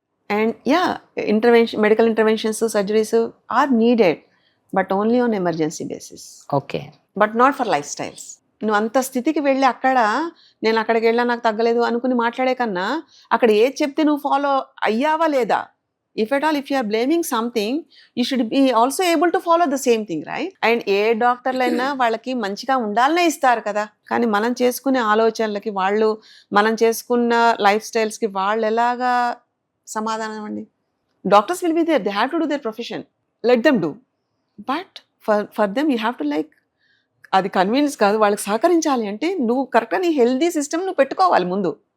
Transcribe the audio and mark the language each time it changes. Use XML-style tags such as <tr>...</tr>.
<en>And medical interventions, surgeries are needed, but only on emergency basis. Okay, but not for life styles.</en> <te>నువ్వు అంత స్థితికి వెళ్ళి నేను అక్కడికి వెళ్ళా నాకు తగ్గలేదు అనుకుని మాట్లాడే కన్నా అక్కడ ఏది చెప్తే నువ్వు ఫాలో అయ్యావా లేదా?</te> <en>If at all, if you are blaming something, you should be also able to follow the same thing, right?</en> <te>And ఏ డాక్టర్లైనా వాళ్ళకి మంచిగా ఉండాలనే ఇస్తారు కదా, కానీ మనం చేసుకునే ఆలోచనలకి మనం చేసుకున్న లైఫ్ స్టైల్స్కి వాళ్ళు ఎలాగా సమాధానం అండి?</te> <en>Doctors will be there, they have to do their profession, let them do. But for them you have to like,</en> <te>అది కన్వీనియన్స్ కాదు, వాళ్ళకి సహకరించాలి అంటే నువ్వు కరెక్ట్గా నీ హెల్దీ సిస్టమ్ నువ్వు పెట్టుకోవాలి ముందు.</te>